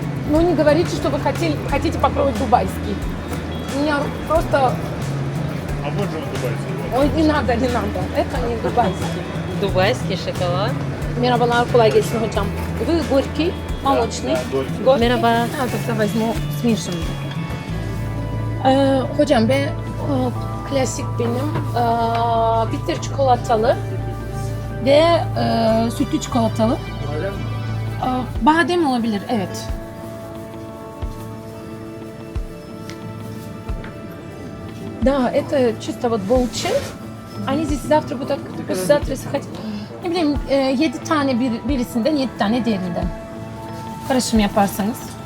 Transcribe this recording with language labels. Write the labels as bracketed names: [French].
[Russian] Ну, не говорите, что вы хотите попробовать дубайский. У меня просто... а вот же дубайцы. Ой, не надо. Это не дубайский. Дубайский шоколад. [Turkish] Merhabalar, kolay gelsin hocam. [Russian] Вы горький, молочный. Горький. [Turkish] Merhaba. [Russian] Тогда возьму смешанный. [Turkish] Hocam ben klasik benim bitter çikolatalı ve sütlü çikolatalı. Badem olabilir, evet. [Russian] Да, это чисто вот болчи. Они здесь завтра будут, послезавтра, если хотите. [Turkish] Ne bileyim 7 tane birisinden 7 tane diğerinden. Karışım yaparsanız.